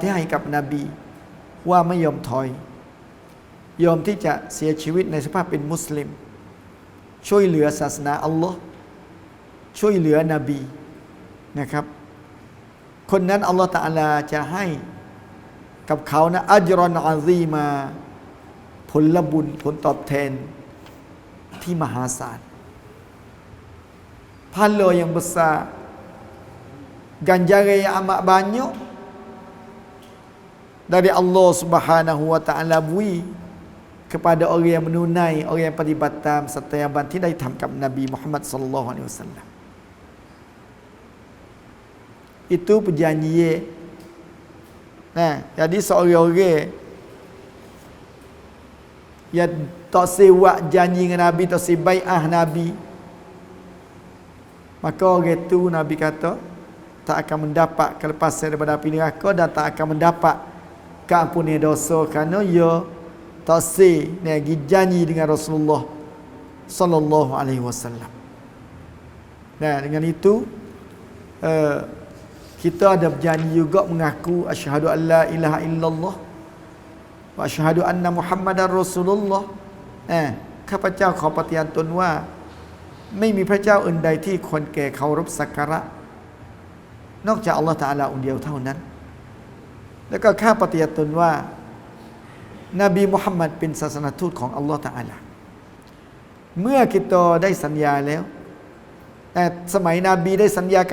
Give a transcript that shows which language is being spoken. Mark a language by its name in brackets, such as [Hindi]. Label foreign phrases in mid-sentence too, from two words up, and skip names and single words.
[Thai] ที่ให้กับนบีว่าไม่ยอมถอยยอมที่จะเสียชีวิตในสภาพเป็นมุสลิมช่วยเหลือศาสนาอัลลอฮ์ช่วยเหลือนบีนะครับคนนั้นอัลลอฮ์ตะอาลาจะให้กับเขานะ [Arabic] أجرا عظيما [Thai] ผลบุญผลตอบแทนที่มหาศาล [Malay] pahala yang besar ganjaran yang amat banyak dari Allah [Arabic] سبحانه وتعالى [Malay] beri kepada orang yang menunai orang yang [Thai] ปฏิบัติตามสัตยาบันที่ได้ทำกับนบีมุฮัมมัดศ็อลลัลลอฮุอะลัยฮิวะซัลลัม [Malay] itu perjanjian jadi seorang-orang yang tak sewa janji dengan Nabi, tak sebai'ah Nabi Maka orang itu Nabi kata tak akan mendapat kelepasan daripada api neraka dan tak akan mendapat keampunan dosa kerana ia tak lagi janji dengan Rasulullah [Arabic] صلى الله عليه وسلم. [Malay] Nah, dengan itu kita ada berjanji juga mengaku [Arabic] أشهد أن لا إله إلا الله وأشهد أن محمدا رسول الله. [Thai] ข้าพเจ้าขอปฏิญาณตนว่าไม่มีพระเจ้าอื่นใดที่ควรแก่เคารพสักการะนอกจากอัลลอฮฺตะอาลาองค์เดียวเท่านั้นแล้วก็ข้าปฏิญาณตนว่านบีมุฮัมมัดเป็นศาสนทูตของอัลลอฮฺตะอาลาเมื่อกิโตได้สัญญาแล้วแต่สมัยนบีได้สัญญา